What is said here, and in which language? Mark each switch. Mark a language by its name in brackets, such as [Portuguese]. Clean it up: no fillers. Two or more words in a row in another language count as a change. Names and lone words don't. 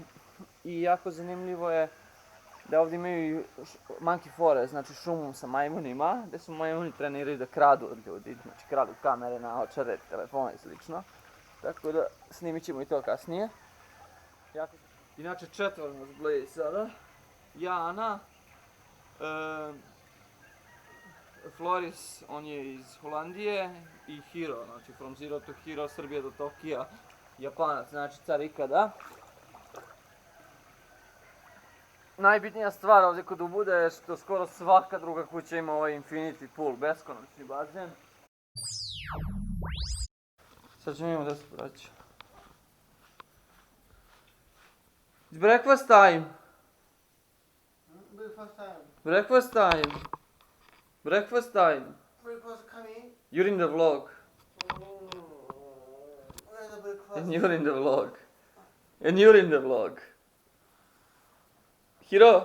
[Bosnian] I jako zanimljivo je da ovdje imaju [English] monkey forest, [Bosnian] znači šumu sa majmunima, gdje su majmuni treniraju da kradu od ljudi, znači kradu kamere, naočare, telefone i slično. Tako da snimit ćemo i to kasnije. Inače četvor nas bleji sada. Jana, Floris, on je iz Holandije, i Hiro, znači [English] from zero to hero, [Bosnian] Srbija do Tokija, Japanac, znači car ikada. Najbitnija stvar ovdje kod Ubuda je što skoro svaka druga kuća ima ovaj [English] infinity pool, [Bosnian] beskonačni bazen. Sad ćemo imamo da se vraća. [English] It's breakfast time! Breakfast time. Breakfast time! Breakfast time! Breakfast coming. You're in the vlog. Where's the breakfast? And you're in the vlog. And you're in the vlog. Hiro!